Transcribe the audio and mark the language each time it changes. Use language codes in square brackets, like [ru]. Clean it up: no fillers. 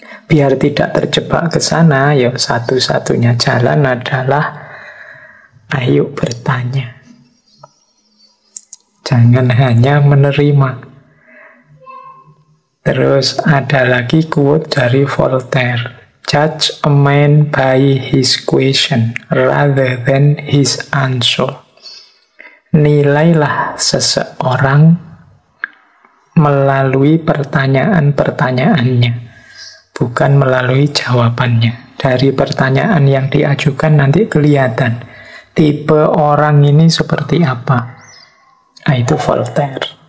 [id] Biar tidak terjebak ke sana, ya satu-satunya jalan adalah ayo bertanya. Jangan hanya menerima. Terus ada lagi quote dari Voltaire. [en] Judge a man by his question rather than his answer. [id] Nilailah seseorang melalui pertanyaan-pertanyaannya, bukan melalui jawabannya. Dari pertanyaan yang diajukan nanti kelihatan tipe orang ini seperti apa. Nah, itu Voltaire.